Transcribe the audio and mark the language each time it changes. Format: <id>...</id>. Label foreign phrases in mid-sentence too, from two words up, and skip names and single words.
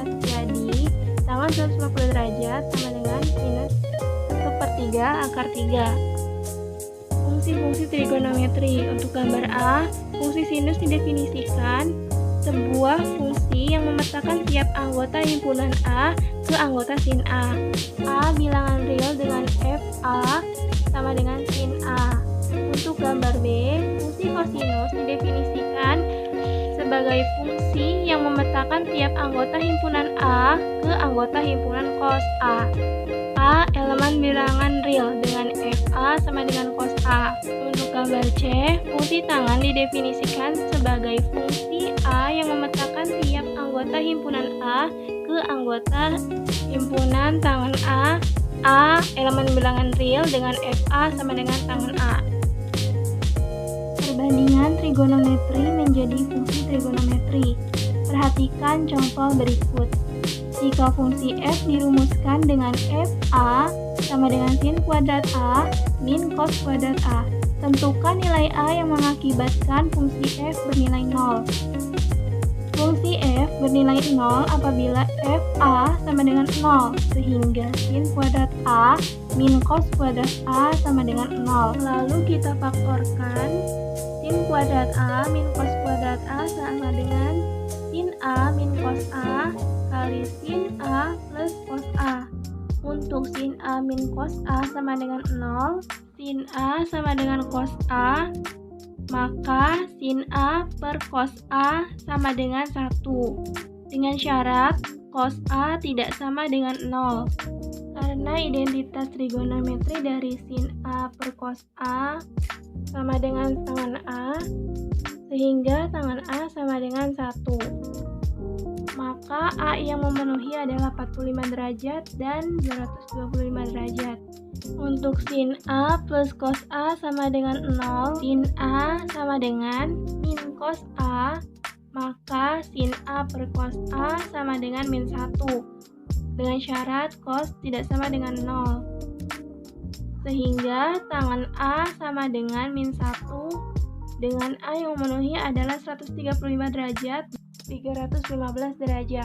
<id>Jadi tangen 150 derajat sama dengan minus 1/3 akar 3. Fungsi-fungsi trigonometri. Untuk gambar A, fungsi sinus didefinisikan sebuah fungsi yang memetakan tiap anggota himpunan A ke anggota sin A. A bilangan real dengan f A sama dengan sin A. Untuk gambar B, fungsi kosinus didefinisikan sebagai fungsi yang memetakan tiap anggota himpunan A ke anggota himpunan cos A. A elemen bilangan real dengan f A sama dengan cos A. Untuk gambar C, fungsi tangen didefinisikan sebagai fungsi A yang memetakan tiap anggota himpunan A ke anggota himpunan tangen A. A elemen bilangan real dengan f A sama dengan tangen A. Perbandingan trigonometri menjadi fungsi trigonometri. Perhatikan contoh berikut. Jika fungsi f dirumuskan dengan f A sama dengan sin kuadrat A min cos kuadrat A, tentukan nilai A yang mengakibatkan fungsi f bernilai 0. Fungsi f bernilai 0 apabila f A sama dengan 0, sehingga sin kuadrat A min cos kuadrat A sama dengan 0. Lalu kita faktorkan sin kuadrat A min cos kuadrat A sama dengan sin A min cos A kali sin A plus cos A. Untuk sin A min cos A sama dengan 0, sin A sama dengan cos A, maka sin A per cos A sama dengan 1. Dengan syarat cos A tidak sama dengan 0. Karena identitas trigonometri dari sin A per cos A sama dengan tangen A, sehingga tangen A sama dengan 1. Maka maka A yang memenuhi adalah 45 derajat dan 225 derajat. Untuk sin A plus cos A sama dengan 0, sin A sama dengan min cos A, maka sin A per cos A sama dengan min 1, dengan syarat cos tidak sama dengan 0. Sehingga tangan A sama dengan min 1, dengan A yang memenuhi adalah 135 derajat, 315 derajat.</id>